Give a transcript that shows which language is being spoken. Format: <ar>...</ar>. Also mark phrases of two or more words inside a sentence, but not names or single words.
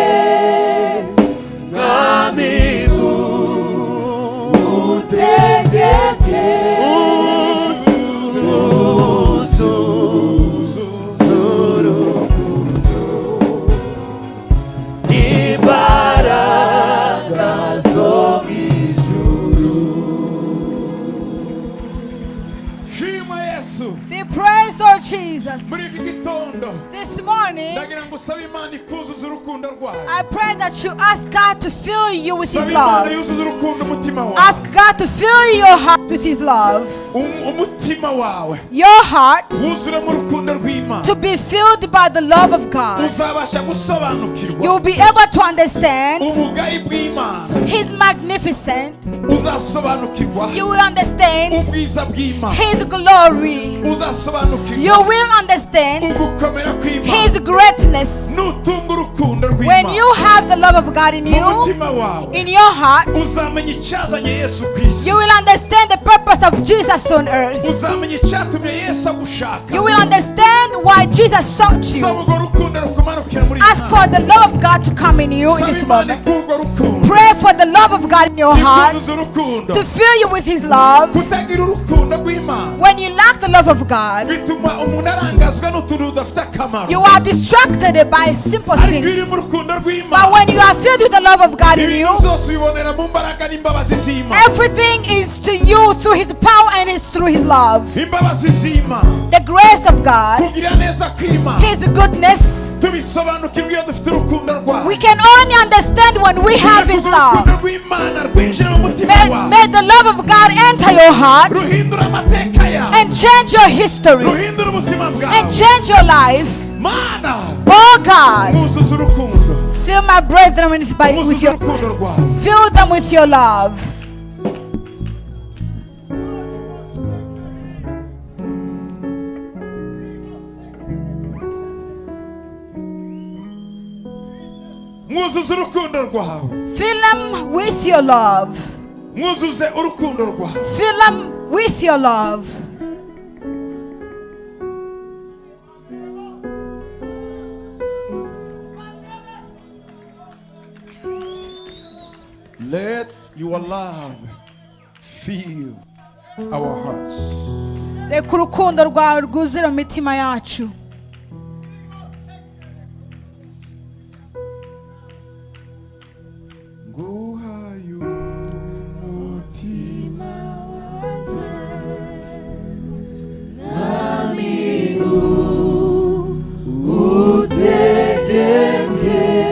<rw>Mwami utegeke z'urukundo n'imbaraga zo mw'ijuru. shima Yesu.</rw> <en>Be praised, Lord Jesus.</en> <rw>Muri iki gitondo</rw> <en>This morning,</en> <rw>ndagira ngo usabe Imana ikuzuza urukundo rwayo.</rw> <en>I pray that you ask God to fill you with His</en> <rw>Saba Imana</rw> <en>love.</en> <rw>yuzuza urukundo umutima wawe.</rw> <en>Ask God to fill your heart with His love.</en> <rw>Umutima wawe</rw> <en>Your heart</en> <rw>wuzure mu rukundo rw'Imana.</rw> <en>to be filled by the love of God.</en> <rw>Uzabasha gusobanukirwa</rw> <en>You'll be able to understand</en> <rw>ubugari bw'Imana.</rw> <en>His magnificent.</en> <rw>Uzasobanukirwa</rw> <en>You will understand</en> <rw>ubwiza bw'Imana.</rw> <en>His glory.</en> <rw>Uzasobanukirwa</rw> <en>You will understand</en> <rw>ugukomera kw'Imana.</rw> <en>His greatness.</en> <rw>Nutunga urukundo</rw> <en>When</en> <rw>rw'Imana</rw> <en>you have the love of God in</en> <rw>mu</rw> <en>you,</en> <rw>mutima wawe,</rw> <en>in your heart,</en> <rw>uzamenya icyazanye Yesu ku isi.</rw> <en>you will understand the purpose of Jesus on earth.</en> <rw>Uzamenya icyatumye Yesu agushaka.</rw> <en>You will understand why Jesus sought you.</en> <rw>Saba urwo rukundo rukumanukira muri</rw> <en>Ask for the love of God to come in you in</en> <rw>Saba</rw> <en>this</en> <rw>Imana</rw> <en>moment.</en> <rw>ikurwa rukundo.</rw> <en>Pray for the love of God in your heart</en> <rw>Ikuzuza urukundo.</rw> <en>to fill you with His love.</en> <rw>Kutagira urukundo rw'Imana</rw> <en>When you lack the love of God,</en> <rw>bituma umuntu arangazwa n'utuntu tudafite akamaro.</rw> <en>you are distracted by simple</en> <rw>Ariko iri</rw> <en>things.</en> <rw>mu rukundo</rw> <en>But</en> <rw>rw'Imana,</rw> <en>when you are filled with the love of God in you,</en> <rw>ibintu byose ubibonera mu mbaraga n'imbabazi z'Imana.</rw> <en>everything is to you through His power and it's through His love.</en> <rw>Imbabazi z'Imana,</rw> <en>The grace of God,</en> <rw>kugira neza kw'Imana,</rw> <en>His goodness.</en> <rw>tubisobanukirwa iyo dufite urukundo rwayo.</rw> <en>We can only understand when we have His love.</en> <rw>Urukundo rw'Imana rwinjira mu mutima wawe,</rw> <en>May the love of God enter your heart</en> <rw>ruhindura amateka yawe,</rw> <en>and change your history</en> <rw>ruhindura ubuzima</rw> <en>and</en> <rw>bwawe.</rw> <en>change your life.</en> <rw>Mana,</rw> <en>Oh God,</en> <rw>mwuzuza urukundo,</rw> <en>fill my brethren with</en> <rw>mwuzuza</rw> <en>your,</en> <rw>urukundo rwawe.</rw> <en>fill them with your love.</en> <rw>Mwuzuza urukundo rwawe,</rw> <en>Fill them with your love.</en> <rw>mwuzuze urukundo rwawe.</rw> <en>Fill them with your love. Let your love fill our hearts.</en> <rw>Reka urukundo rwawe rwuzure mu mitima yacu. Nguhaye umutima wanjye, utegeke</rw>